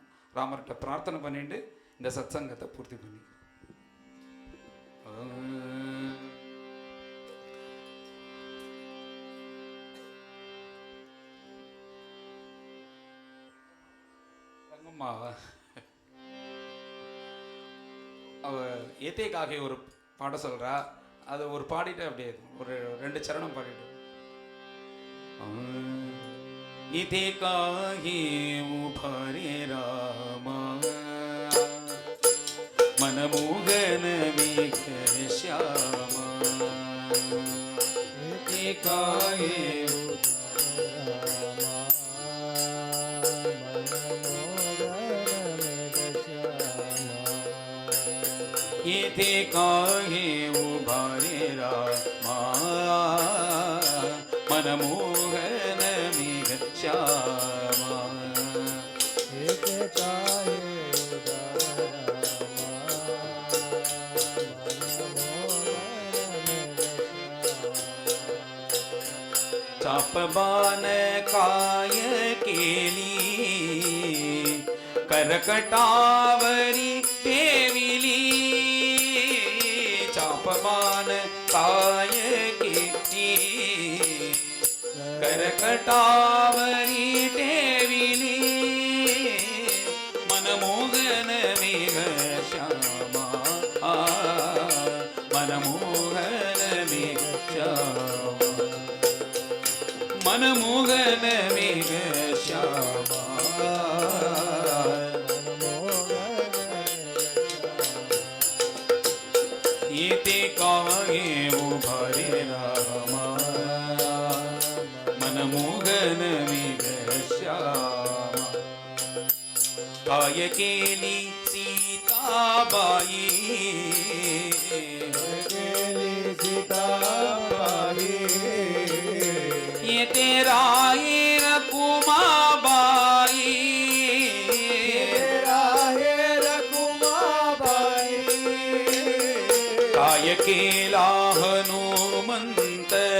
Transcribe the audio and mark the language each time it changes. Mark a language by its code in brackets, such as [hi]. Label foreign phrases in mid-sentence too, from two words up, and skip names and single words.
[ta] ராமர்கிட்ட பிரார்த்தனை பண்ணிட்டு இந்த சத்சங்கத்தை பூர்த்தி பண்ணி அவ ஏத்தேக்காக ஒரு பாட சொல்றா. அதை ஒரு பாடிட்டு அப்படியே ஒரு 2 சரணம் பாடிட்டு [mr] इथे काही उभारे रामा मनमोहन मेघ श्यामा इथे काही इथे काही उभारे रामा मनमोहन मेघ श्यामा चापबान काय केली करकटावरी ठेविली चापबान काय केली करकटावरी ठेविली मनमोहन मेघ श्यामा मनमोहन मेघ श्यामा मनमोहन मेघ श्यामा येते काही उभारे रामा मनमोहन मेघ श्यामा काय केली सीताबाई येते राहेर कुमाबाई काय केला हनुमंत